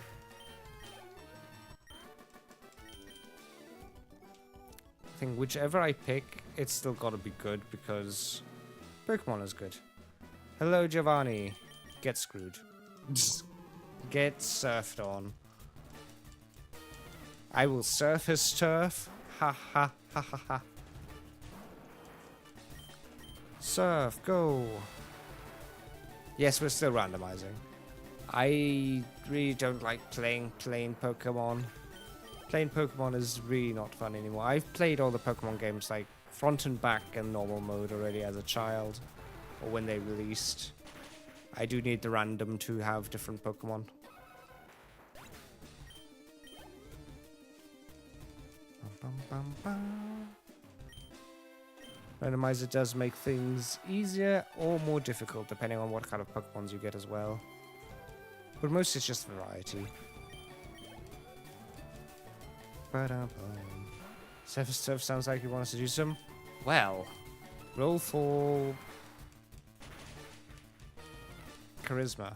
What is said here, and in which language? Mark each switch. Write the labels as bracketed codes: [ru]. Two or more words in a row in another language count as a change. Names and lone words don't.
[en] I think whichever I pick, it's still gotta be good because Pokemon is good. Hello, Giovanni. Get screwed. Get surfed on. I will surf his turf. Ha ha ha ha ha. Surf, go. Yes, we're still randomizing. I really don't like playing plain Pokemon. Plain Pokemon is really not fun anymore. I've played all the Pokemon games like front and back and normal mode already as a child. Or when they released. I do need the random to have different Pokemon. Bum, bum, bum. Randomizer does make things easier or more difficult depending on what kind of Pokemons you get as well. But mostly it's just variety. Surf sounds like you want us to do some. Well, roll for charisma.